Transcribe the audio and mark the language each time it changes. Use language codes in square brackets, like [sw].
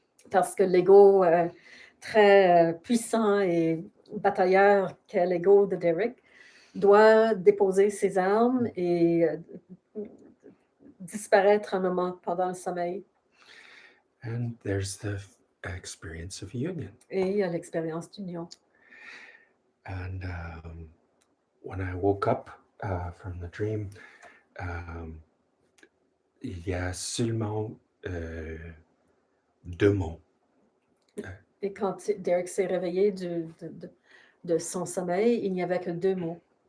[fr] Parce que l'ego très puissant et batailleur qu'est l'ego de Derek doit déposer ses armes et disparaître un moment pendant le sommeil. [en] And there's the experience of union. [fr] Et il y a l'expérience d'union. [en] And when I woke up from the dream, [fr] il y a seulement 2 mots. Et quand Derek s'est réveillé de son sommeil, il n'y avait que 2 mots.